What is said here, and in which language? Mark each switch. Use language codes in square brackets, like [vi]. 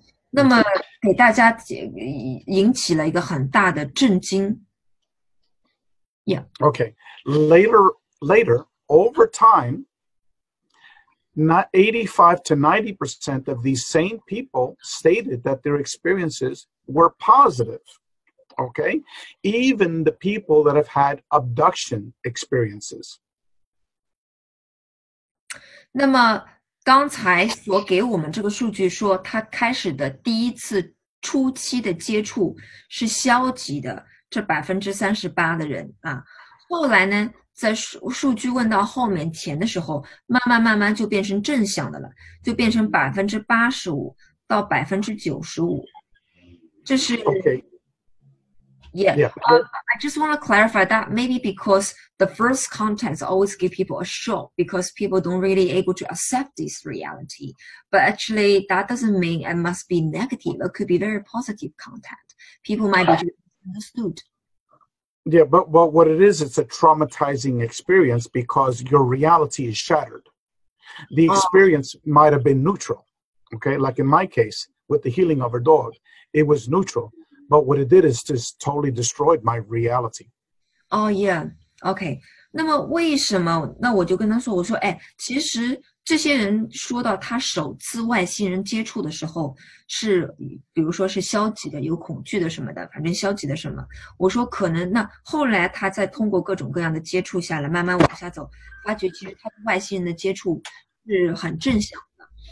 [zh] 那么给大家引起了一个很大的震惊。 [en] Yeah. Okay. Later, over time, 85 to 90% of these same people stated that their experiences were positive. Okay? Even the people that have had abduction experiences. [zh] 那么刚才所给我们这个数据说，他开始的第一次初期的接触是消极的，这38%的人后来呢，在数据问到后面前的时候，慢慢就变成正向的了，就变成85%到95%。这是 [en] Okay. Yeah. I just want to clarify that maybe because the first contacts always give people a shock because people don't really able to accept this reality. But actually, that doesn't mean it must be negative. It could be very positive contact. People might be misunderstood. Yeah, but what it is, it's a traumatizing experience because your reality is shattered. The experience might have been neutral, okay? Like in my case, with the healing of a dog, it was neutral. But what it did is just totally destroyed my reality. Oh, yeah. Okay. [zh] 那么为什么？那我就跟他说，我说，其实这些人说到他首次外星人接触的时候，是比如说是消极的，有恐惧的什么的，反正消极的什么。我说可能那后来他再通过各种各样的接触下来，慢慢往下走，发觉其实他跟外星人的接触是很正向的。